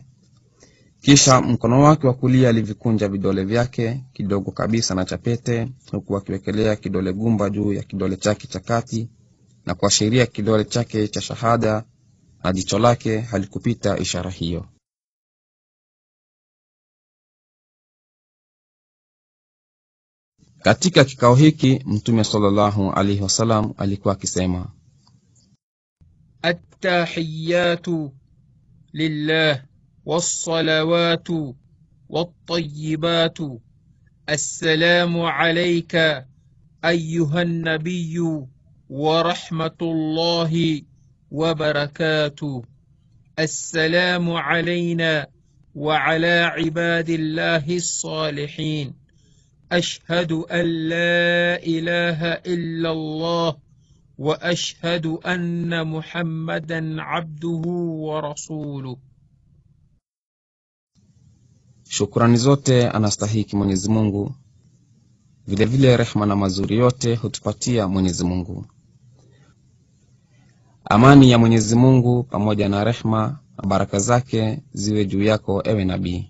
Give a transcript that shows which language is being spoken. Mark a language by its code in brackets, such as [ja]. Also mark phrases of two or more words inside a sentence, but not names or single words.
[sw] Kisha mkono wake wa kulia alivikunja vidole vyake kidogo kabisa na chapete, huku akiwekelea kidole gumba juu ya kidole chake cha kati na kuashiria kidole chake cha shahada, na jicho lake halikupita ishara hiyo. Katika kikao hiki Mtume [ar] صلى الله عليه وسلم [sw] alikuwa akisema: [ar] التحيات لله والصلوات والطيبات. السلام عليك أيها النبي ورحمة الله وبركاته. السلام علينا وعلى عباد الله الصالحين. أشهد أن لا إله إلا الله وأشهد أن محمدا عبده ورسوله. [sw] Shukrani zote anastahiki Mwenyezi Mungu. Vile vile rehema na mazuri yote hutupatia Mwenyezi Mungu. Amani ya Mwenyezi Mungu pamoja na rehema na baraka zake ziwe juu yako ewe nabii.